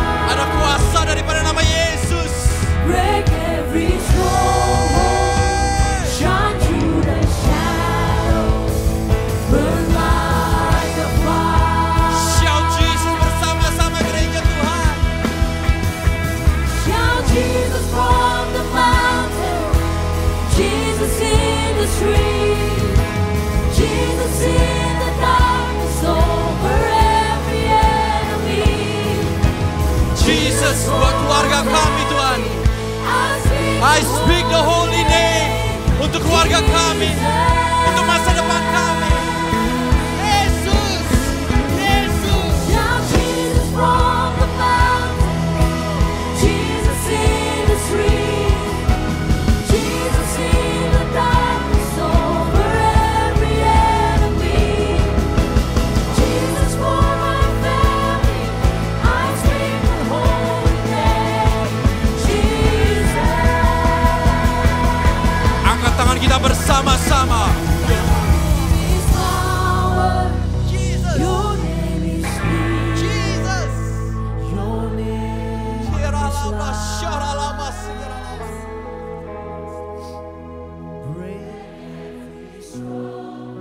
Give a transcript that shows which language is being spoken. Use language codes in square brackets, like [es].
[id] Ada kuasa daripada nama Yesus. [en] Break every stronghold, shine through the shadows, burn like a fire. Shout Jesus [id] bersama-sama gereja Tuhan. [en] Shout Jesus from the mountain, Jesus in the street, Jesus in the darkness over every enemy. [id] Jesus buat keluarga kami Tuhan. [en] I speak the holy name [id] untuk keluarga kami, untuk masa depan kami. Yesus, Yesus. [en] Shout Jesus from the mountain, Jesus in the street, Jesus in the darkness over every enemy. Jesus for my family, I speak the holy name, Jesus. [id] Angkat tangan kita bersama-sama. [en] Is power. Your name is healing. Jesus. Your name is life.